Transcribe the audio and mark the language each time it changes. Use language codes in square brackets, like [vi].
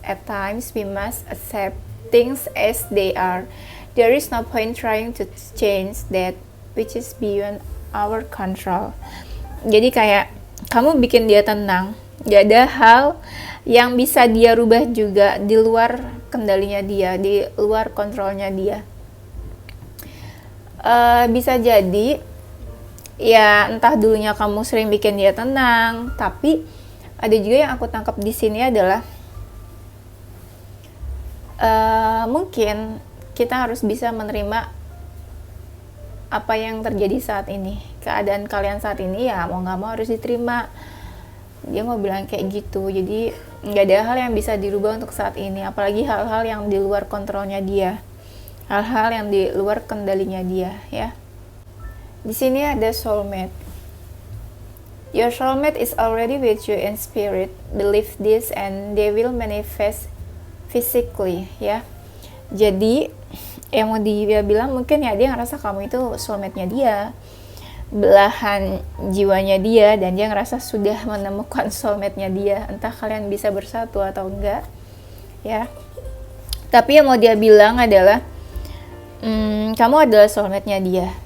[en] At times we must accept things as they are. There is no point trying to change that which is beyond our control. [id] Jadi kayak kamu bikin dia tenang, gak ada hal yang bisa dia rubah juga di luar kendalinya dia, di luar kontrolnya dia. Bisa jadi ya entah dulunya kamu sering bikin dia tenang, tapi ada juga yang aku tangkap di sini adalah mungkin kita harus bisa menerima apa yang terjadi saat ini, keadaan kalian saat ini ya mau nggak mau harus diterima. Dia mau bilang kayak gitu, jadi nggak ada hal yang bisa dirubah untuk saat ini, apalagi hal-hal yang di luar kontrolnya dia, hal-hal yang di luar kendalinya dia ya. Di sini ada soulmate. [en] Your soulmate is already with you in spirit. Believe this and they will manifest physically ya. [id] Jadi yang mau dia bilang mungkin ya dia ngerasa kamu itu soulmate-nya dia, belahan jiwanya dia, dan dia ngerasa sudah menemukan soulmate-nya dia. Entah kalian bisa bersatu atau enggak ya, tapi yang mau dia bilang adalah kamu adalah soulmate-nya dia.